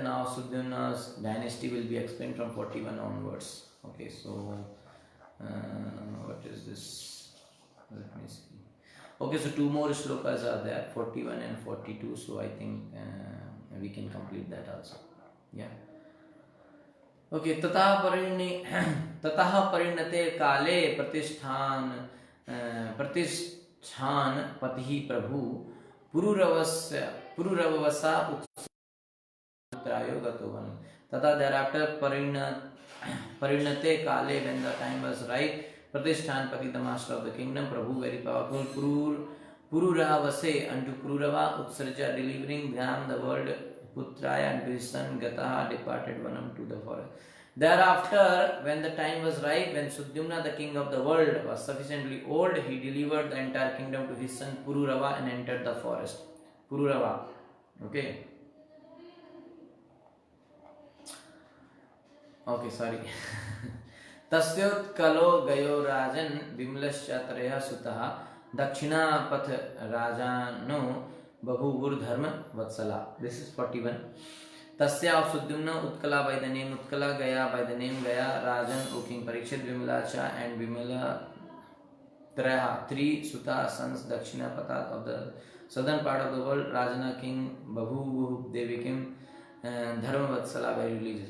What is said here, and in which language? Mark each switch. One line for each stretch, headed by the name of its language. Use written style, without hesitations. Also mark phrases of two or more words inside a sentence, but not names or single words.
English: Now Sudyumna's dynasty will be explained from 41 onwards. Okay, so what is this? Let me see. Okay, so 2 more shlokas are there, 41 and 42. So I think we can complete that also. Yeah.
Sanskrit: Okay, ततः परिणते काले प्रतिष्ठान पतिहि प्रभु पुरूरवस उत्तरयो गतोवन.
English: Tata, thereafter
Sanskrit: परिणते काले,
English: when the time was right,
Sanskrit: प्रतिष्ठान पति,
English: the master of the kingdom, Prabhu, very powerful, Pururavase, unto Pururava Utsarja, delivering Dham, the world, Putraya, and to his son Gataha, departed Vanam to the forest. Thereafter, when the time was right, when Sudyumna, the king of the world, was sufficiently old, he delivered the entire kingdom to his son Pururava and entered the forest. Pururava. Okay. Okay, sorry.
Sanskrit: तस्योत्कलो गयो राजन् विमलश्चत्रय सुताः दक्षिण पथ राजनो बभूवुर् धर्म वत्सल.
English: This is 41. Tasya of Sudyumna, Utkala by the name Utkala, Gaya by the name Gaya, Rajan, O King Parikshit, Vimalacha and Vimala Traha, 3 Suta sons,
Sanskrit: दक्षिण पतत्
English: of the southern part of the world, Rajana King Babhu, they became
Sanskrit: धर्म वत्सल,
English: very religious.